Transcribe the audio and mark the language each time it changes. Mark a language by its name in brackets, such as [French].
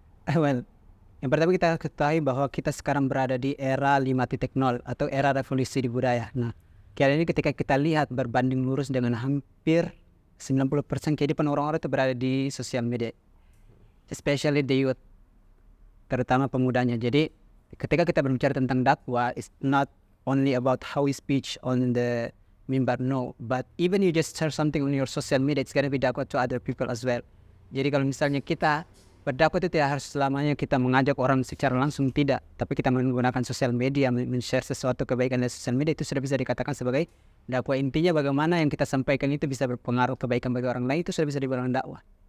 [Indonesian] Well, yang pertama kita ketahui bahwa kita sekarang berada di era 5.0 atau era revolusi di budaya. Nah, kali ini ketika kita lihat berbanding lurus dengan hampir 90% kehidupan orang-orang itu berada di sosial media, [English] especially the youth, [Indonesian] terutama pemudanya. Jadi ketika kita berbicara tentang dakwah, [English] it's not only about how we speech on the mimbar, no, but even you just share something on your social media, it's gonna be dakwah to other people as well. [Indonesian] Jadi kalau misalnya kita berdakwah itu tidak harus selamanya kita mengajak orang secara langsung, tidak, tapi kita menggunakan sosial media, men-share sesuatu kebaikan dari sosial media, itu sudah bisa dikatakan sebagai dakwah. Intinya bagaimana yang kita sampaikan itu bisa berpengaruh kebaikan bagi orang lain, itu sudah bisa dibilang dakwah.